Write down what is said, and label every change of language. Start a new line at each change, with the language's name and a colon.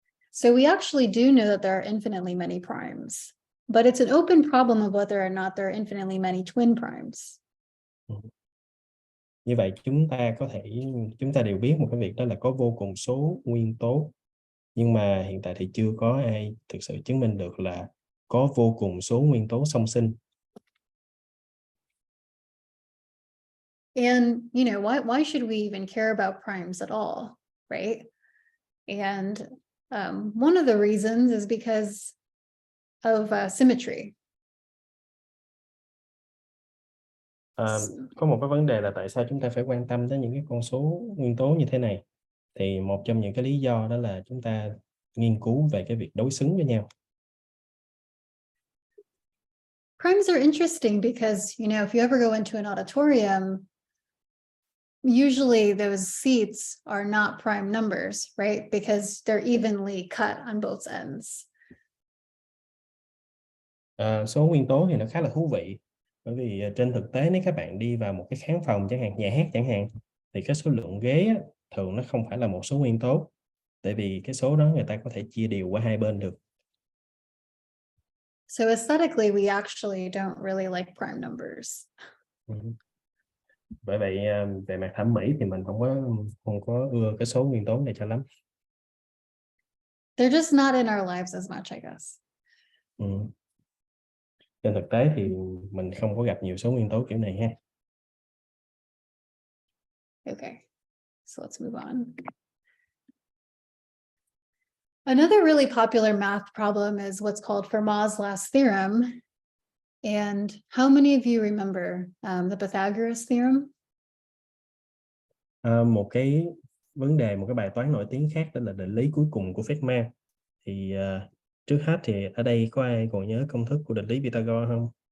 English: So we actually do know that there are infinitely many primes, but it's an open problem of whether or not there are infinitely many twin primes.
Vietnamese: Như vậy chúng ta đều biết một cái việc đó là có vô cùng số nguyên tố, nhưng mà hiện tại thì chưa có ai thực sự chứng minh được là có vô cùng số nguyên tố song sinh.
English: And why should we even care about primes at all, right? And one of the reasons is because of symmetry.
Vietnamese: Có một cái vấn đề là tại sao chúng ta phải quan tâm đến những cái con số nguyên tố như thế này. Thì một trong những cái lý do đó là chúng ta nghiên cứu về cái việc đối xứng với nhau.
English: Primes are interesting because, you know, if you ever go into an auditorium, usually those seats are not prime numbers, right? Because they're evenly cut on both ends.
Vietnamese: Số nguyên tố thì nó khá là thú vị, bởi vì trên thực tế nếu các bạn đi vào một cái khán phòng chẳng hạn, nhà hát chẳng hạn, thì cái số lượng ghế á, thường nó không phải là một số nguyên tố, tại vì cái số đó người ta có thể chia đều qua hai bên được.
English: So aesthetically, we actually don't really like prime numbers.
Vietnamese: Bởi vậy về mặt thẩm mỹ thì mình không có ưa cái số nguyên tố này cho lắm.
English: They're just not in our lives as much, I guess.
Vietnamese: Trên thực tế thì mình không có gặp nhiều số nguyên tố kiểu này ha.
English: Okay, so let's move on. Another really popular math problem is what's called Fermat's last theorem. And how many of you remember the Pythagoras theorem?
Vietnamese: Một cái vấn đề, một cái bài toán nổi tiếng khác đó là định lý cuối cùng của Fermat. Thì trước hết thì ở đây có ai còn nhớ công thức của định lý Pythagore không?